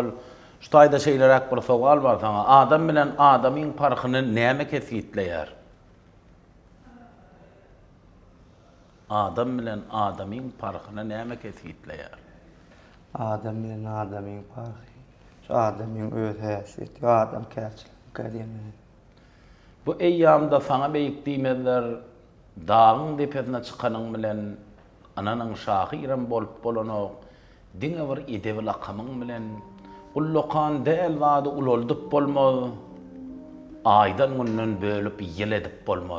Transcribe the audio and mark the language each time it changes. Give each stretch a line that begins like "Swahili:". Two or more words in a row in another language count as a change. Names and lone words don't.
Turkmen: Şu ayda şeylerak bir soğal var sana. Adam bilen adamın farkını näme kesitleýär? Adam bilen adamın farkını näme kesitleýär? Adam bilen adamyň farky. Şu adamyň öz häsiýeti, adam käçilik. Bu eýýamda sana beýik diýmezler, dağın depesine çykanyň bilen ananyň şahyram bolup bolanyk, diňe bir edebi lakamyň bilen ullukan däl wady uloldyp bolmaz, aýdan günden bölüp ýyl edip bolmaz.